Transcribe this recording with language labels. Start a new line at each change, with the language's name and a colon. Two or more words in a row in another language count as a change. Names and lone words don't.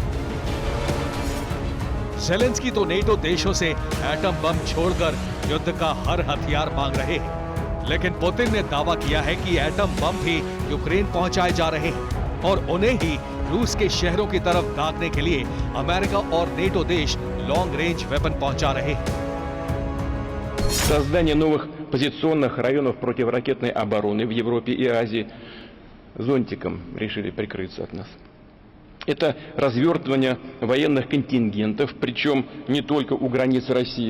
Hindi: ज़ेलेंस्की तो नेटो देशों से
English: atom bomb
Hindi: छोड़कर युद्ध का हर हथियार मांग रहे हैं, लेकिन पुतिन ने दावा किया है कि
English: atom bomb
Hindi: भी यूक्रेन पहुंचाए जा रहे हैं और उन्हें ही रूस के शहरों की तरफ दागने के लिए अमेरिका और नेटो देश
English: long range weapon
Hindi: पहुंचा रहे हैं।
Russian: Создание новых позиционных районов противоракетной обороны в Европе и Азии зонтиком решили прикрыться от нас. Это развертывание военных контингентов, причем не только у границ России.